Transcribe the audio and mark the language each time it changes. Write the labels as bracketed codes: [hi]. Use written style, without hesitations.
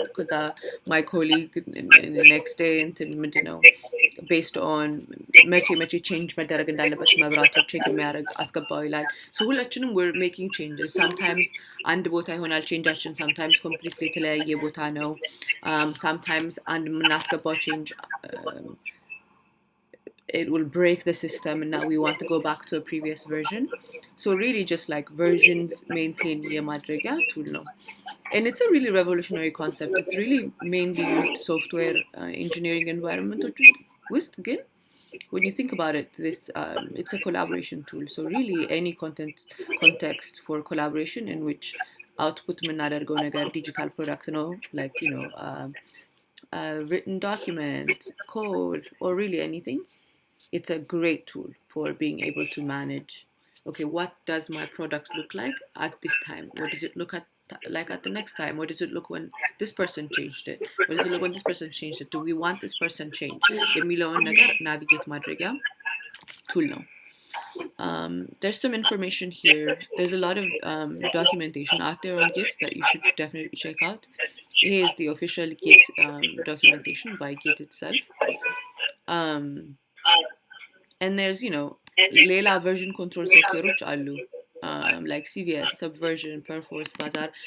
[am] ከዛ [en] my colleague next day [am] ምንድነው [en] based on [am] መቼ change መደረግ እንዳለበት መብራቶች ቼክ የሚያደርግ አስገባሁ ይላል. [en] So [am] ሁላችንም [en] we're making changes. Sometimes [am] አንድ ቦታ ይሆናል [en] changeአችን, sometimes completely [am] የተለያየ ቦታ ነው, [en] sometimes [am] አንድ የምናስገባው [en] change it will break the system and now we want to go back to a previous version. So really just like versions maintain [am] የማድረጊያ [en] tool ነው. And it's a really revolutionary concept. It's really mainly used software engineering environment [am] ውስጥ ግን [en] when you think about it, this it's a collaboration tool. So really any context for collaboration in which output [am] የምናደርገው ነገር [en] digital product ነው, like you know a written document, code, or really anything. It's a great tool for being able to manage, okay, what does my product look like at this time? What does it look like at the next time? What does it look when this person changed it? What does it look when this person changed it? Do we want this person changed? [am] የሚለውን ነገር navigate ማድረጊያ tool ነው. [en] There's some information here. There's a lot of documentation out there on Git that you should definitely check out. Here is the official Git documentation by Git itself. And there's, you know, [am] ሌላ [en] version control softwareዎች [am] አሉ, [en] like CVS, Subversion, Perforce, Bazaar.